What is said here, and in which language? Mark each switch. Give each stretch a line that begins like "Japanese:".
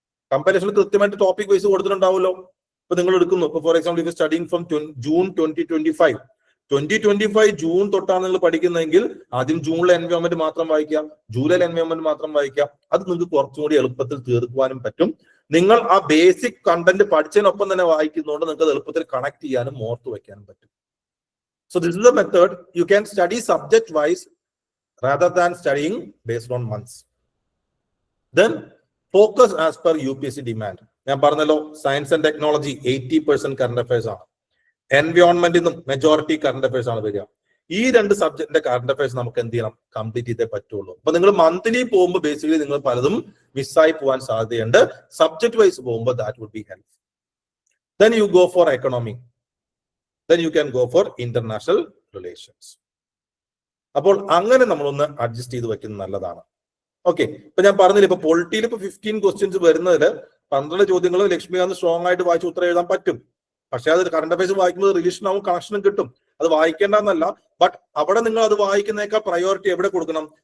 Malayalam: കമ്പൈലേഷനിൽ കൃത്യമായിട്ട് topic wise കൊടുത്തിട്ടുണ്ടാവുമല്ലോ. ഇപ്പൊ നിങ്ങൾ എടുക്കുന്നു, ഇപ്പൊ
English: for example if studying from June
Malayalam: 2025 June തൊട്ടാണ് നിങ്ങൾ പഠിക്കുന്നതെങ്കിൽ ആദ്യം ജൂണിലെ എൻവയോൺമെന്റ് മാത്രം വായിക്കാം, ജൂലൈയിലെ എൻവയോൺമെന്റ് മാത്രം വായിക്കാം. അത് നിങ്ങൾക്ക് കുറച്ചും കൂടി എളുപ്പത്തിൽ തീർക്കുവാനും പറ്റും. നിങ്ങൾ ആ ബേസിക് കണ്ടന്റ് പഠിച്ചതിനൊപ്പം തന്നെ വായിക്കുന്നതുകൊണ്ട് നിങ്ങൾക്ക് അത് എളുപ്പത്തിൽ കണക്ട് ചെയ്യാനും ഓർത്ത് വെക്കാനും പറ്റും.
English: So this is the method. You can study subject wise rather than studying based on months. Then focus as per UPSC demand.
Malayalam: ഞാൻ പറഞ്ഞല്ലോ, science and technology 80% current affairs ആണ്. എൻവയോൺമെന്റിൽ നിന്നും മെജോറിറ്റി കറണ്ട് അഫയേഴ്സ് ആണ് വരിക. ഈ 2 സബ്ജക്റ്റിന്റെ കറണ്ട് അഫയേഴ്സ് നമുക്ക് എന്ത് ചെയ്യണം? കംപ്ലീറ്റ് ചെയ്തേ പറ്റുള്ളൂ. അപ്പൊ നിങ്ങൾ മന്ത്ലി പോകുമ്പോൾ ബേസിക്കലി നിങ്ങൾ പലതും മിസ്സായി പോകാൻ സാധ്യതയുണ്ട്. സബ്ജക്ട് വൈസ് പോകുമ്പോൾ
English: That would be help. Then you go for economy. Then you can go for international relations.
Malayalam: അപ്പോൾ അങ്ങനെ നമ്മളൊന്ന് അഡ്ജസ്റ്റ് ചെയ്ത് വെക്കുന്നത് നല്ലതാണ്. ഓക്കെ, ഇപ്പൊ ഞാൻ പറഞ്ഞില്ല, ഇപ്പൊ പൊളിറ്റിയിൽ ഇപ്പൊ 15 ക്വസ്റ്റ്യൻസ് വരുന്നതിൽ 12 ചോദ്യങ്ങൾ ലക്ഷ്മികാന്ത് സ്ട്രോങ് ആയിട്ട് വായിച്ച് ഉത്തരം എഴുതാൻ പറ്റും. പക്ഷെ അത് കറണ്ട് അഫയേഴ്സ് വായിക്കുമ്പോൾ റിവിഷനാവും, കണക്ഷനും കിട്ടും. അത് വായിക്കേണ്ടെന്നല്ല, ബട്ട് അവിടെ നിങ്ങൾ അത് വായിക്കുന്നതിനേക്കാൾ പ്രയോറിറ്റി എവിടെ കൊടുക്കണം?